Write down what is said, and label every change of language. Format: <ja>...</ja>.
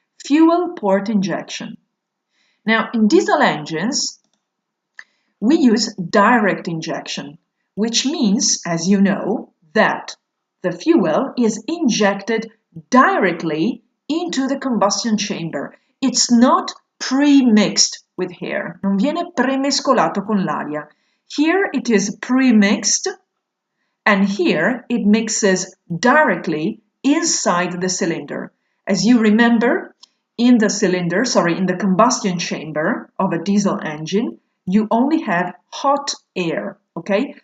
<en>Fuel port injection. Now, in diesel engines, we use direct injection, which means, as you know, that the fuel is injected directly into the combustion chamber. It's not pre-mixed with air.</en> <it>Non viene premescolato con l'aria.</it> <en>Here it is pre-mixed, and here it mixes directly inside the cylinder. As you remember, in the combustion chamber of a diesel engine, you only have hot air, okay?</en>